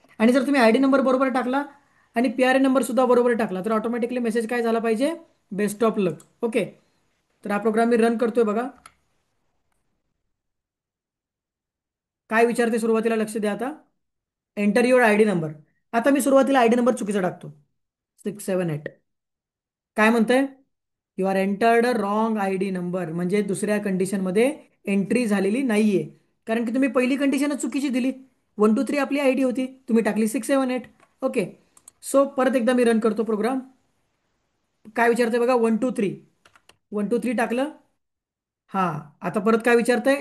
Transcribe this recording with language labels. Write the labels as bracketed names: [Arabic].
[Marathi] आणि जर तुम्ही आय डी नंबर बरोबर टाकला आणि पी आर एन नंबर सुद्धा बरोबर टाकला तर ऑटोमॅटिकली मेसेज काय झाला पाहिजे? [English] Best of luck. [Marathi] ओके. तर हा प्रोग्राम मी रन करतोय बघा. काय विचारते सुरुवातीला? लक्ष द्या आता. [English] Enter your I D number. [Marathi] आता मी सुरुवातीला आय डी नंबर चुकीचा टाकतो. 678. काय म्हणतंय? [English] You are entered wrong I D number. [Marathi] म्हणजे दुसऱ्या कंडिशनमध्ये एंट्री झालेली नाहीये. कारण की तुम्ही पहिली कंडिशनच चुकीची दिली. 1 2 3 आपली आय डी होती, तुम्ही टाकली 678. ओके. सो परत एकदा मी रन करतो प्रोग्राम. काय विचारतंय बघा? 1 2 3. 1 2 3 टाकलं. हा. आता परत काय विचारतंय?